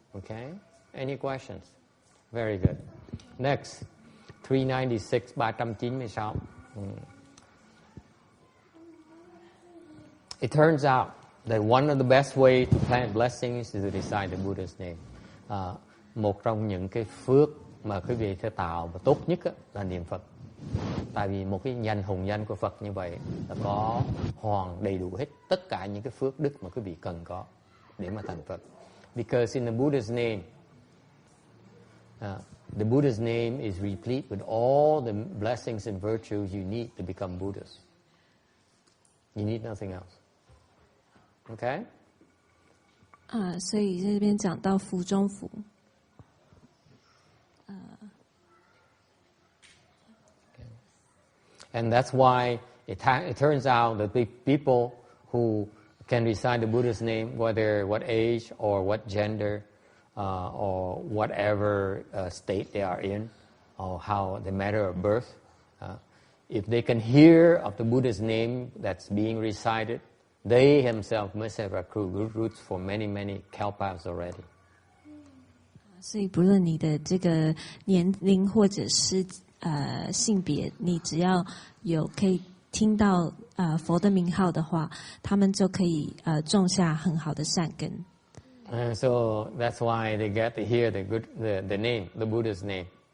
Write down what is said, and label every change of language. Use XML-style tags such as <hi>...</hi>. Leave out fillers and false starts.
<en>Okay? Any questions? Very good. Next, 396, 396. It turns out that one of the best way to plant blessings is to recite the Buddha's name.</en> <vi>Một trong những cái phước mà quý vị sẽ tạo và tốt nhất là niệm Phật. Tại vì một cái hùng danh của Phật như vậy là có hoàn đầy đủ hết tất cả những cái phước đức mà quý vị cần có để mà thành Phật.</vi> <en>Because in the Buddha's name, the Buddha's name is replete with all the blessings and virtues you need to become Buddhas. You need nothing else. Okay?</en> <zh>所以这边讲到福中福。</zh> <en>And that's why it turns out that the people who can recite the Buddha's name, whether what age or what gender or whatever state they are in, or how the matter of birth, if they can hear of the Buddha's name that's being recited, they themselves must have accrued good roots for many kalpas already.</en> <zh>所以不论你的这个年龄或者是性别，你只要有可以听到佛的名号的话，他们就可以种下很好的善根。</zh> <en>So that's why they get to hear the name, the Buddha's name.</en>